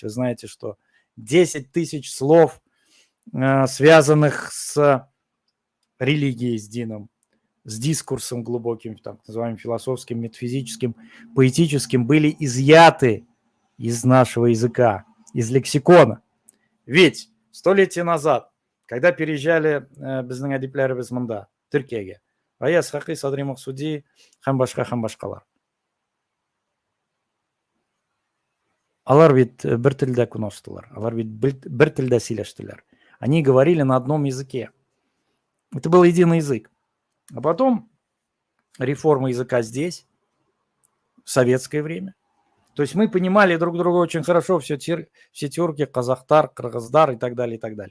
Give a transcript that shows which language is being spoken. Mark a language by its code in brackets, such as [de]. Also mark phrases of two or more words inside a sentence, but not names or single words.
[ru] Вы знаете, что 10 тысяч слов, связанных с религией, с дином, с дискурсом глубоким, так называемым философским, метафизическим, поэтическим, были изъяты из нашего языка, из лексикона. Ведь столетия назад, когда переезжали [tt] біздің әдипләр без мында, Түркияге, Аяз Хақи, Садри Мақсуди, һәм башкалар. Алар бит бер телдә күнәштылар, алар бит бер телдә сөйләштеләр. [ru] Они говорили на одном языке. Это был единый язык. А потом реформа языка здесь, в советское время. То есть мы понимали друг друга очень хорошо, все тюрки, [tt] казахтар, кыргыздар [ru] и так далее, и так далее.